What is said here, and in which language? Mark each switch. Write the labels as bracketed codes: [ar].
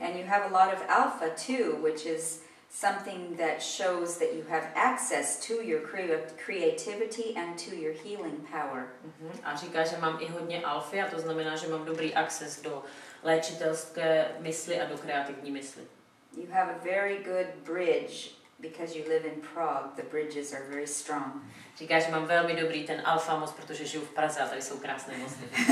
[en] And you have a lot of alpha too, which is something that shows that you have access to your creativity and to your healing power. [cs] A říká, že mám i hodně alfy, a to znamená, že mám dobrý access do léčitelské mysli a do kreativní mysli. [en] You have a very good bridge because you live in Prague. The bridges are very strong. [cs] Říká, že mám velmi dobrý ten alfa most, protože žiju v Praze a tady jsou krásné mosty.